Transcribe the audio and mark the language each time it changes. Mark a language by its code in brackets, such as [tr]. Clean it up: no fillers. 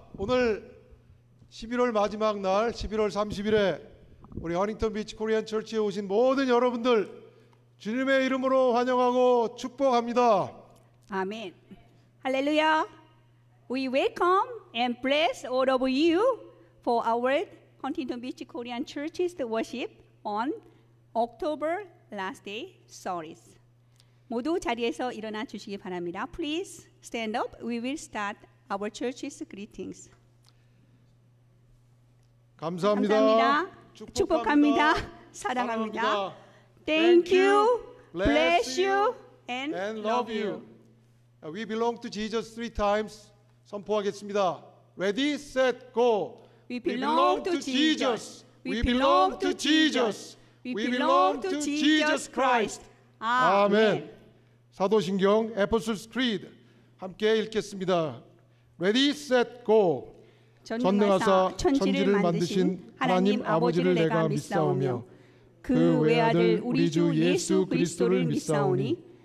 [ko] 오늘 11월 마지막 날 11월 30일에 우리 허닝턴 비치 코리안 처치에 오신 모든 여러분들 주님의 이름으로 환영하고 축복합니다. 아멘. 할렐루야. [en] We welcome and bless all of you for our Huntington Beach Korean Church's worship on October last day service. [ko] 모두 자리에서 일어나 주시기 바랍니다. [en] Please stand up. We will start our church's greetings. [ko] 감사합니다. 축복합니다. 사랑합니다. [en] Thank you. Bless you and love you. We belong to Jesus three times. [ko] 선포하겠습니다. [en] Ready, set, go. We belong to Jesus. We belong to Jesus. We belong to Jesus Christ. [ko] 아멘. 사도신경 Apostles' Creed 함께 읽겠습니다. [en] Ready, set, go. [ko] 전능하사 천지를 만드신 하나님 아버지를 내가 믿사오며 그 외아들 우리 주 예수 그리스도를 믿사오니